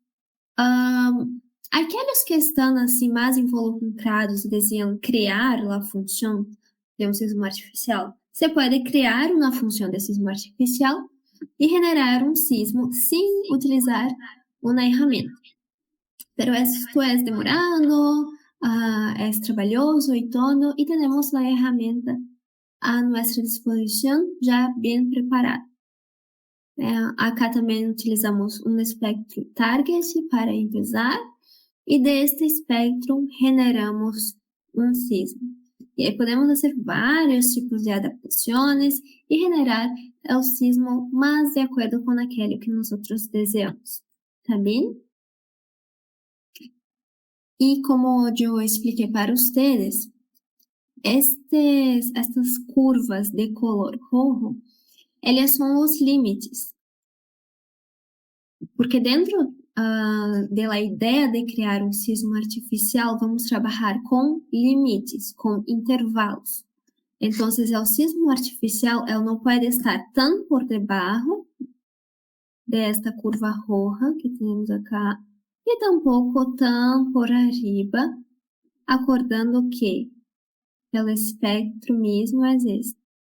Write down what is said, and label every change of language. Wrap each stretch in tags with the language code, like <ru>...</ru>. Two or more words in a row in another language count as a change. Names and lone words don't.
<pt>Aqueles que estão assim mais involucrados e desejam criar a função de um sismo artificial, você pode criar uma função de sismo artificial e generar um sismo sem utilizar uma ferramenta.</pt> <es>Pero esto es demorado, es trabalhoso y todo, y tenemos la herramienta a nuestra disposición ya bien preparada.</es> <pt>Acá também utilizamos um espectro target para empezar, e deste espectro generamos um sismo. E aí podemos fazer vários tipos de adaptações e generar o sismo mais de acordo com aquele que nós desejamos. Tá bem? E como eu expliquei para vocês,</pt> <es>estas curvas de color rojo,</es> <pt>elas são os limites. Porque dentro da ideia de criar um sismo artificial, vamos trabalhar com limites, com intervalos. Então, o sismo artificial ele não pode estar tão por debaixo desta curva roja que temos acá, e tampouco tão</pt> <es>por arriba,</es> <pt>acordando que o espectro mesmo é este.</pt>